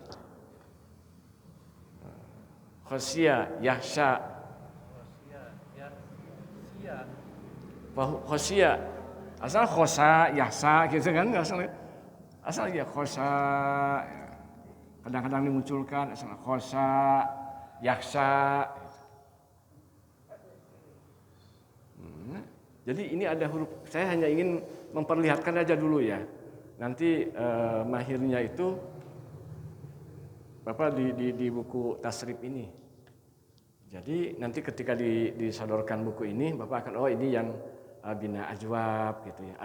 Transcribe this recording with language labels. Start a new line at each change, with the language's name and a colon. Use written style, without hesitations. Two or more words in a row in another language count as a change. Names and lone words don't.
Arabic: خشي يخشى خشي, asal خشي يخشى,
Indonesian: gitu kan? Asal ya khosa, kadang-kadang dimunculkan asal khosa, yahsa. Jadi ini ada huruf. Saya hanya ingin memperlihatkan aja dulu ya. Nanti mahirnya itu Bapak di buku tasrif ini. Jadi nanti ketika disodorkan buku ini, Bapak akan ini yang
Arabic: بناء أجوف
Indonesian: gitu ya.